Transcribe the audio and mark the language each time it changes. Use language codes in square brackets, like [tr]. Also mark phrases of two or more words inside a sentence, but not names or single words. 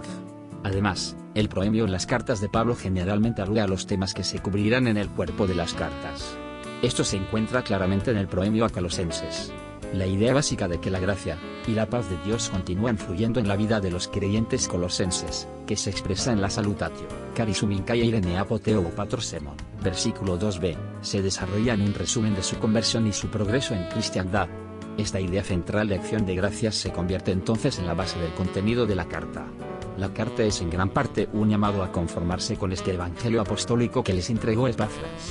[es] Además, el proemio en las cartas de Pablo generalmente alude a los temas que se cubrirán en el cuerpo de las cartas. Esto se encuentra claramente en el proemio a Colosenses. La idea básica de que la gracia y la paz de Dios continúan fluyendo en la vida de los creyentes colosenses, que se expresa en la salutatio, [el] χάρις ὑμῖν καὶ εἰρήνη ἀπὸ θεοῦ πατρὸς ἡμῶν, [es] versículo 2b, se desarrolla en un resumen de su conversión y su progreso en cristiandad. Esta idea central de acción de gracias se convierte entonces en la base del contenido de la carta. La carta es en gran parte un llamado a conformarse con este evangelio apostólico que les entregó Epafras.